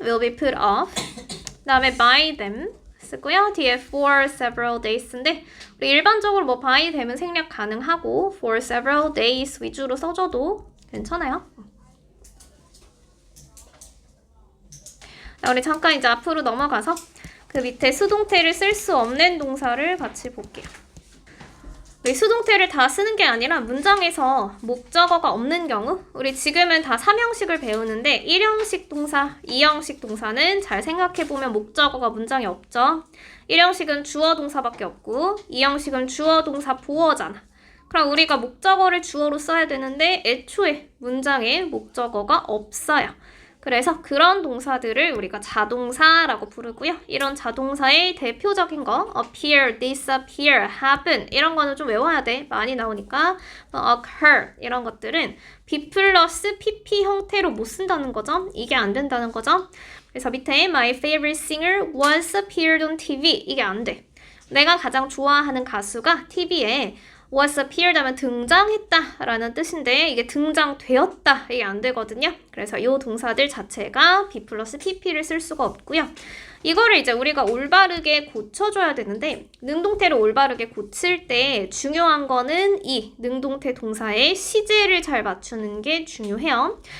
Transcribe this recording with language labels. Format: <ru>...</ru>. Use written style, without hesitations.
<en>will be put off</en> <ko>그 다음에</ko> <en>by them</en> <ko>쓰고요. 뒤에</ko> <en>for several days</en> <ko>인데 우리 일반적으로 뭐</ko> <en>by them</en> <ko>은 생략 가능하고 for several days 위주로 써줘도 괜찮아요. 자, 우리 잠깐 이제 앞으로 넘어가서 그 밑에 수동태를 쓸 수 없는 동사를 같이 볼게요. 우리 수동태를 다 쓰는 게 아니라 문장에서 목적어가 없는 경우 우리 지금은 다 3형식을 배우는데 1형식 동사, 2형식 동사는 잘 생각해보면 목적어가 문장에 없죠. 1형식은 주어 동사밖에 없고 2형식은 주어 동사 보어잖아. 그럼 우리가 목적어를 주어로 써야 되는데 애초에 문장에 목적어가 없어요. 그래서 그런 동사들을 우리가 자동사라고 부르고요. 이런 자동사의 대표적인 거 appear, disappear, happen 이런 거는 좀 외워야 돼. 많이 나오니까 occur 이런 것들은 be 플러스 pp 형태로 못 쓴다는 거죠. 이게 안 된다는 거죠. 그래서 밑에</ko> <en>my favorite singer once appeared on TV</en> <ko>이게 안 돼. 내가 가장 좋아하는 가수가 TV에</ko> <en>was appeared</en> <ko>하면 등장했다 라는 뜻인데 이게 등장되었다 이게 안 되거든요. 그래서 이 동사들 자체가 be 플러스 pp를 쓸 수가 없고요. 이거를 이제 우리가 올바르게 고쳐줘야 되는데 능동태를 올바르게 고칠 때 중요한 거는 이 능동태 동사의 시제를 잘 맞추는 게 중요해요.</ko>